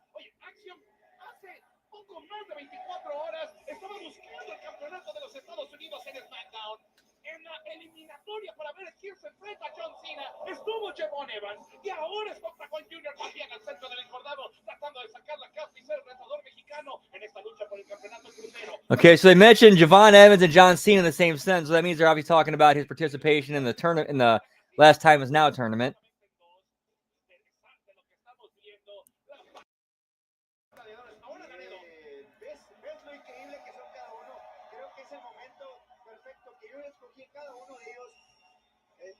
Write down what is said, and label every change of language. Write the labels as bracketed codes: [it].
[es] Oye, Axiom hace poco más de 24 horas estaba buscando el campeonato de los Estados Unidos en SmackDown. en la eliminatoria para ver quién se enfrenta a John Cena estuvo Javon Evans y ahora es Octagon Junior también al centro del encordado tratando de sacar la capa y ser el retador mexicano en esta lucha por el campeonato crucero. [en] Okay, so they mentioned Javon Evans and John Cena in the same sentence. So that means they're obviously talking about his participation in the tournament, in the Last Time Is Now tournament. [es] ¿Ves lo increíble que son cada uno? Creo que es el momento perfecto que yo escogí cada uno de ellos.